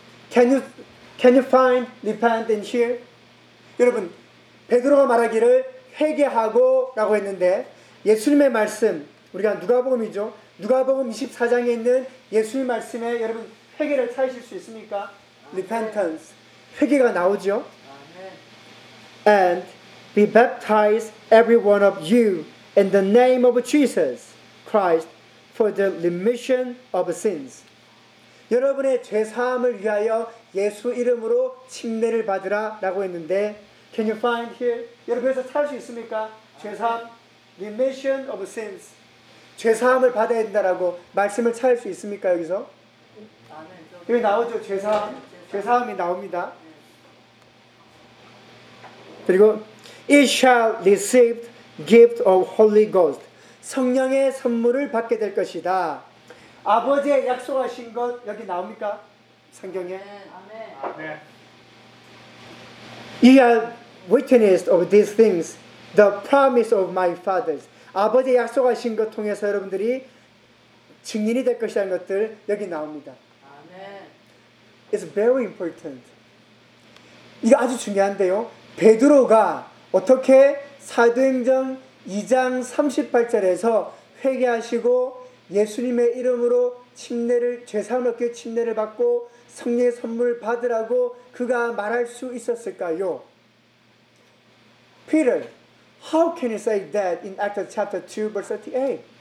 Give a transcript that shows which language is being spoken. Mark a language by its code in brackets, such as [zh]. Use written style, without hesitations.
[en] Can you find repent in here? [ko] 여러분, 베드로가 말하기를 회개하고라고 했는데 예수님의 말씀, 우리가 누가복음이죠. 누가복음 24장에 있는 예수님 말씀에 여러분 회개를 찾으실 수 있습니까? 아, repentance. 네. 회개가 나오죠. 아, 네. [en] And be baptized every one of you in the name of Jesus Christ for the remission of sins. [ko] 여러분의 죄사함을 위하여 예수 이름으로 침례를 받으라 라고 했는데 [en] Can you find here? [ko] 여러분에서 찾을 수 있습니까? 죄사함 [en] Remission of sins [ko] 죄사함을 받아야 된다라고 말씀을 찾을 수 있습니까? 여기서 여기 나오죠? 죄사함 죄사함이 나옵니다. 그리고 [en] It shall receive gift of Holy Ghost [ko] 성령의 선물을 받게 될 것이다. 아버지의 약속하신 것 여기 나옵니까? 성경에. 아멘. [en] You are witnesses of these things, the promise of my fathers. [ko] 아버지의 약속하신 것 통해서 여러분들이 증인이 될 것이라는 것들 여기 나옵니다. 아멘. [en] It's very important. [ko] 이거 아주 중요한데요. 베드로가 어떻게 사도행전 2장 38절에서 회개하시고 예수님의 이름으로 침례를 죄사함 얻게 침례를 받고 성령의 선물을 받으라고 그가 말할 수 있었을까요? [en] Peter, how can you say that in Acts chapter 2 verse 38?